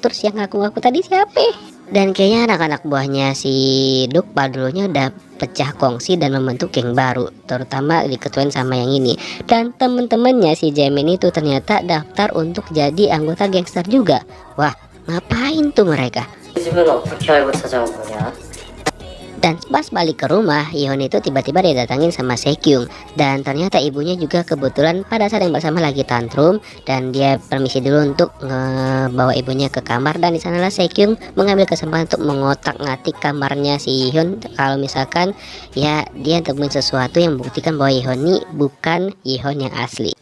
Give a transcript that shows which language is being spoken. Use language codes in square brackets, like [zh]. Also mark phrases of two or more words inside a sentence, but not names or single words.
[id] Terus yang ngaku-ngaku tadi siapa? Dan kayaknya anak-anak buahnya si Duk-pal dulunya udah pecah kongsi dan membentuk geng baru, terutama diketuain sama yang ini. Dan temen-temennya si Jaemin itu ternyata daftar untuk jadi anggota gangster juga. Wah, ngapain tuh mereka? [ko] 집은 어떻게 알고 찾아온 거냐? [id] Dan pas balik ke rumah, Yihon itu tiba-tiba didatangin sama Se-kyung. Dan ternyata ibunya juga kebetulan pada saat yang bersama lagi tantrum, dan dia permisi dulu untuk ngebawa ibunya ke kamar. Dan di sanalah Se-kyung mengambil kesempatan untuk mengotak-ngatik kamarnya si Yihon, kalau misalkan ya dia temuin sesuatu yang membuktikan bahwa Yihon ini bukan Yihon yang asli.